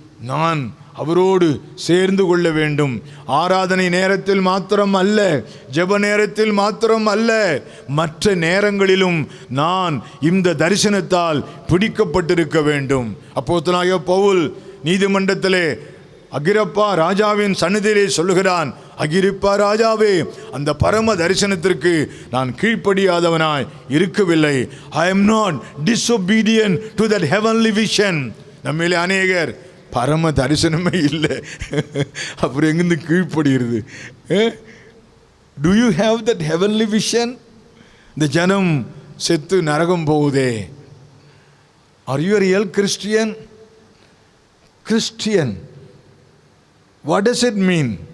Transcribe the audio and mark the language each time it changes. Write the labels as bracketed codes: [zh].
[ta] நான் அவரோடு சேர்ந்து கொள்ள வேண்டும். ஆராதனை நேரத்தில் மாத்திரம் அல்ல, ஜெப நேரத்தில் மாத்திரம் அல்ல, மற்ற நேரங்களிலும் நான் இந்த தரிசனத்தால் பிடிக்கப்பட்டிருக்க வேண்டும். அப்போஸ்தலனாகிய பவுல் நீதிமன்றத்திலே அகிரிப்பா ராஜாவின் சந்நிதியிலே சொல்லுகிறான், அகிரிப்பா ராஜாவே, அந்த பரம தரிசனத்திற்கு நான் கீழ்ப்படியாதவனாய் இருக்கவில்லை. [en] I am not disobedient to that heavenly vision. [ta] நம்மிலே அநேகர் பரம தரிசனமே இல்லை, அப்புறம் எங்கிருந்து கீழ்ப்படுகிறது? [en] Do you have that heavenly vision? [ta] இந்த ஜனம் செத்து நரகம் போகுதே. [en] Are you a real Christian? Christian, what does it mean?